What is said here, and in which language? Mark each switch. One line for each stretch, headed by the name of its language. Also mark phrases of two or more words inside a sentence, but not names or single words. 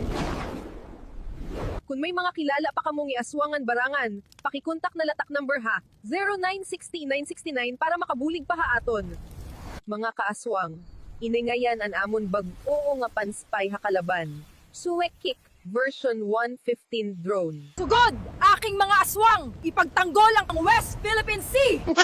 Waray: Kung may mga kilala pa kamong iaswangan barangan, pakikontak na latak number ha, 0960-969 para makabulig pa ha aton. Mga kaaswang, iningayan an amon bag-oo nga panspy ha kalaban. Tsuwekik version 115 drone. Sugod,
Filipino: aking mga aswang, ipagtanggol ang West Philippine Sea!